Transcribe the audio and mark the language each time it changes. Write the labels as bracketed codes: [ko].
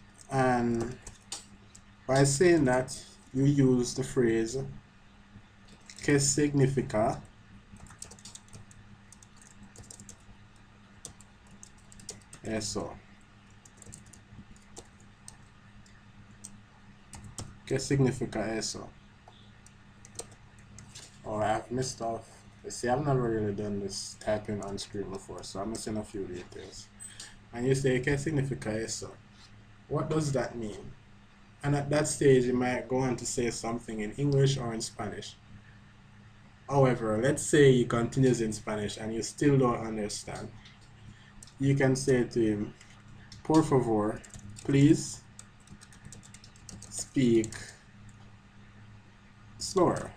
[en] And by saying that, you use the phrase [es] que significa eso. ¿Qué significa eso? [en] Oh, I've missed off. See, I've never really done this typing on screen before, so I'm missing a few details. And you say, [es] ¿qué significa eso? [en] What does that mean? And at that stage, you might go on to say something in English or in Spanish. However, let's say he continues in Spanish and you still don't understand. You can say to him, [es] por favor, [en] please speak slower.